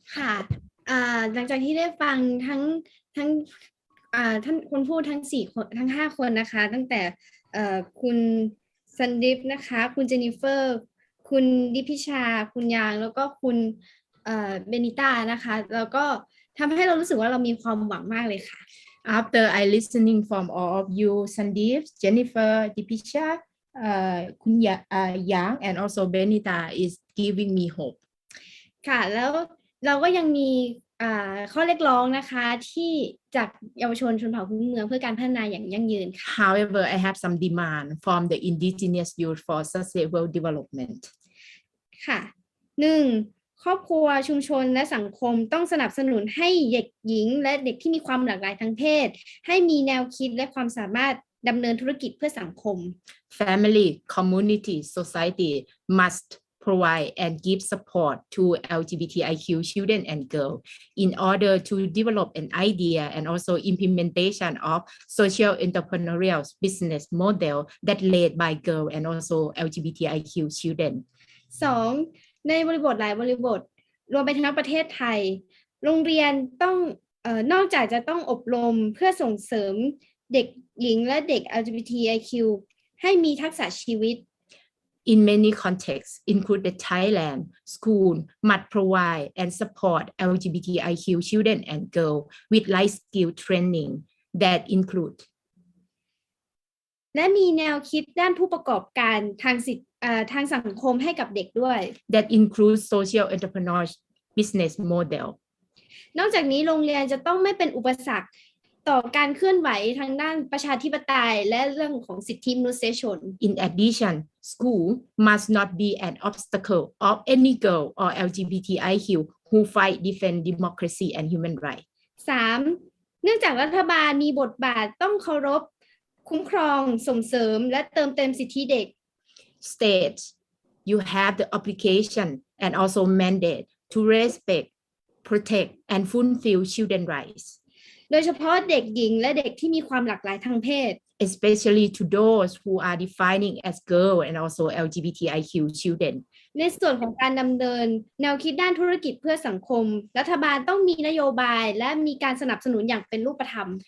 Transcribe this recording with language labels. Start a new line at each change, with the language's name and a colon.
Thai: ค่ะหลังจากที่ได้ฟังทั้งท่านคนพูดทั้ง4คนทั้ง5คนนะคะตั้งแต่คุณซันดิฟนะคะคุณเจนนิเฟอร์คุณดิพิชาคุณยางแล้วก็คุณเบนิต้านะคะแล้วก็ทำให้เรารู้สึกว่าเรามีความหวังมากเลยค่ะ
English: After I listening from all of you, Sandeep, Jennifer, Dipisha, Kun Yang, and also Benita is giving me hope.
Thai: ค่ะแล้วเราก็ยังมีข้อเรียกร้องนะคะที่จากเยาวชนชนเผ่าพื้นเมืองเพื่อการพัฒนาอย่างยั่งยืนค่ะ
English: However, I have some demand from the indigenous youth for sustainable development.
Thai: ค่ะ 1. ครอบครัวชุมชนและสังคมต้องสนับสนุนให้เด็กหญิงและเด็กที่มีความหลากหลายทางเพศให้มีแนวคิดและความสามารถดำเนินธุรกิจเพื่อสังคม
English: Family, community, society must provide and give support to LGBTIQ children and girls in order to develop an idea and also implementation of social entrepreneurial business model that led by girls and also LGBTIQ children. 2.
Thai: ในบริบทหลายบริบทรวมไปทั้งประเทศไทยโรงเรียนต้องนอกจากจะต้องอบรมเพื่อส่งเสริมเด็กหญิงและเด็ก LGBTIQ ให้มีทักษะชีวิต
English: In many contexts, including Thailand, school must provide and support LGBTIQ children and girls with life skill training that include
Thai: และมีแนวคิดด้านผู้ประกอบการทางสังคมให้กับเด็กด้วย
English: that includes social entrepreneurial business model
Thai: นอกจากนี้โรงเรียนจะต้องไม่เป็นอุปสรรคต่อการเคลื่อนไหวทางด้านประชาธิปไตยและเรื่องของสิทธิมนุษยชน
English: In addition, school must not be an obstacle of any girl or LGBTIQ who fight defend democracy and human rights.
Thai: 3. เนื่องจากรัฐบาลมีบทบาทต้องเคารพคุ้มครองส่งเสริมและเติมเต็มสิทธิเด็ก
English: States, you have the obligation and also mandate to respect, protect, and fulfill children's rights.
Thai: โดยเฉพาะเด็กหญิงและเด็กที่มีความหลากหลายทางเพศ
English: especially to those who are defining as girl and also LGBTIQ children.
Thai: ในส่วนของการดำเนินแนวคิดด้านธุรกิจเพื่อสังคมรัฐบาลต้องมีนโยบายและมีการสนับสนุนอย่างเป็นรูปธรรม